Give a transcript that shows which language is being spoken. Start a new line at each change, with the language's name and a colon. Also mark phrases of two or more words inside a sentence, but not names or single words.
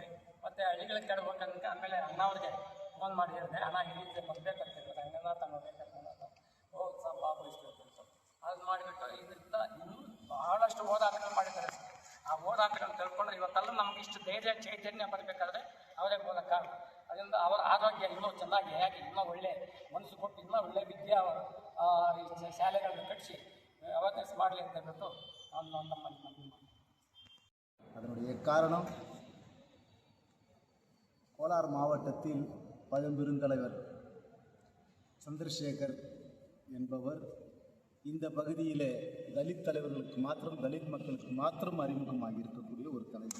Kannada: ಮತ್ತು ಹಳ್ಳಿಗಳಿಗೆ ಕೆಡಬೇಕಂತ ಆಮೇಲೆ ಅಣ್ಣವ್ರಿಗೆ ಫೋನ್ ಮಾಡಿ ಹೇಳಿದೆ, ಅಣ್ಣ ಈ ರೀತಿ ಬರಬೇಕಂತಿದ್ರು ಹಂಗೆಲ್ಲ ತಗೋಬೇಕಂತ ಹೋಗಿ ಸಹ ಭಾಗವಹಿಸ್ಬೇಕು ಅಂತ ಅದು ಮಾಡಿಬಿಟ್ಟು ಇದರಿಂದ ಇನ್ನೂ ಬಹಳಷ್ಟು ಹೋರಾಟಗಳು ಮಾಡಿದ್ದಾರೆ. ಆ ಹೋರಾಟಗಳು ತಿಳ್ಕೊಂಡ್ರೆ ಇವತ್ತೆಲ್ಲ ನಮ್ಗೆ ಇಷ್ಟು ಧೈರ್ಯ ಚೈತನ್ಯ ಬರಬೇಕಾದ್ರೆ ಅವರೇ ಮೂಲ ಕಾರಣ. ಅದರಿಂದ ಅವರ ಆರೋಗ್ಯ ಇನ್ನೂ ಚೆನ್ನಾಗಿ ಹೇಗೆ ಇನ್ನೂ ಒಳ್ಳೆ ಮನಸ್ಸು ಕೊಟ್ಟು ಇನ್ನೂ ಒಳ್ಳೆ ವಿದ್ಯಾ ಶಾಲೆಗಳನ್ನು ಕಟ್ಟಿಸಿ ಅವೇರ್ನೆಸ್ ಮಾಡಲಿ ಅಂತ ಹೇಳ್ಬಿಟ್ಟು ನಮ್ಮ
Tamil: அதனுடைய காரணம் கோலார் மாவட்டத்தில் பழம்பெருந்தலைவர் சந்திரசேகர் என்பவர் இந்த பகுதியிலே தலித் தலைவர்களுக்கு மாத்திரம், தலித் மக்களுக்கு மாத்திரம் அறிமுகமாக இருக்கக்கூடிய ஒரு தலைவர்.